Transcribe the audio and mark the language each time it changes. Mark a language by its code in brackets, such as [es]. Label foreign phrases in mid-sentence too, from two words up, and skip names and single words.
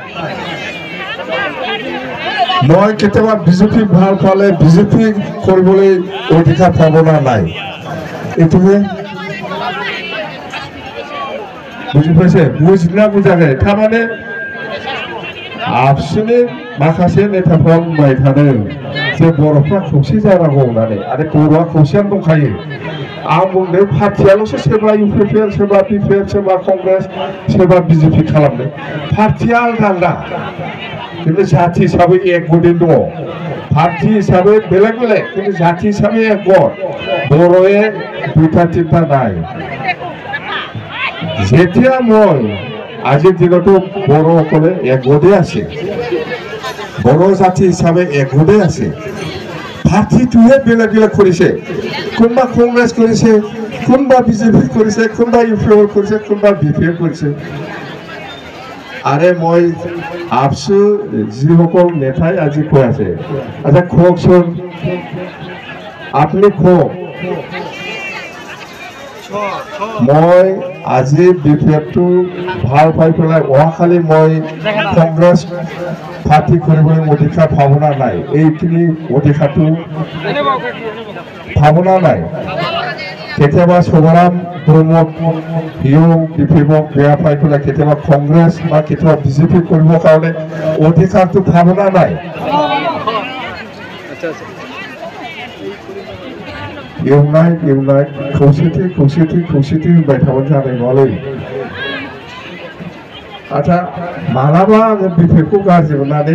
[as] মই কেতিয়াবা বিজেপি ভাল পালে বিজেপি কৰিবলৈ অধিকাৰ ভাৱনা নাই এইটোৱে বুজি পাইছে বুজিনা বুজাগে তাৰমানে [brx] আপসুनि माखासे नेताफ्रा बुंबाय थादों जे बर'फ्रा खौसे जानांगौ होननानै आरो बर'आ खौसेयानो दंखायो आं बुंदों पार्टियाल'सो सोरबा इउपिपिएल सोरबा बिपिएफ सोरबा कंग्रेस सोरबा बिजेपि खालामदों पार्टिया आलदा आलदा खिन्थु जाति हिसाबै एक गदि दङ पार्टि हिसाबै बेलेग बेलेग खिन्थु जाति हिसाबै एक गद बर'ए [as] 2টা 3টা নাই যেতিয়া মই আজিৰ দিনতো বড়োসকলে এক গদে আছে বড়ো জাতি হিসাবে একগোটে আছে পার্টিটোহে বেলেগ বেলেগ কৰিছে কোনবা কংগ্রেস কৰিছে কোনবা বিজেপি কৰিছে কোনবা ইউপিপিএল কৰিছে কোনবা বিপিএফ কৰিছে আরে মই আপসু যিসকল নেতাই আজি কৈ আছে আচ্ছা কওকচোন আপনি কওক মই আজি বিপিএফটো ভাল পাই পেলাই অহাকালি মই কংগ্রেস পার্টি কৰিবলৈ অধিকাৰ ভাৱনা নাই এইখিনি অধিকাৰটো ভাৱনা নাই কেতিয়াবা সবৰাম ব্ৰহ্মক হিও বিপিএফক বেয়া পাই পেলাই কেতিয়াবা কংগ্রেস বা কেতিয়াবা বিজেপি কৰিবৰ কাৰণে অধিকাৰটো ভাৱনা নাই ইউনাইট [brx] खौसेथि होनबाय थाबानो जानाय नङालै आच्छा मालाबा आङो बिपिएफखौ गाज्रि मोननानै